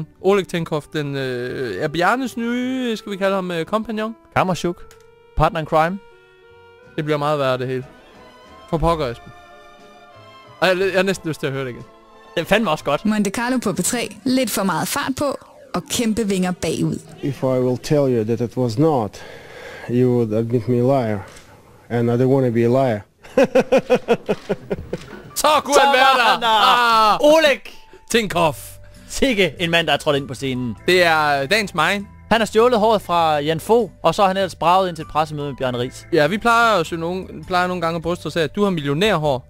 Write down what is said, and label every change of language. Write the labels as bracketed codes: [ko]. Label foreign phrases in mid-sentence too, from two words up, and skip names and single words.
[da] Oleg Tinkoff, den er Bjarnes nye, skal vi kalde ham, kompagnon. [en] Kammerchuk. Partner in crime. [da] Det bliver meget værre, det hele. For pokker, Esben. Jeg har næsten lyst til at høre det igen. Det fandme også godt. Monte Carlo på P3. Lidt for meget fart på og kæmpe vinger bagud. [en] If I will tell you that it was not, you would admit me a liar. And I don't want to be a liar. [da] Så kunne han være der! Oleg Tinkoff. Sikke en mand, der er trådt ind på scenen. Det er dagens mig. Han har stjålet håret fra Jan Fogh, og så har han ellers braget ind til et pressemøde med Bjarne Riis. Ja, vi plejer nogle gange at bryste os af, at du har millionærhår.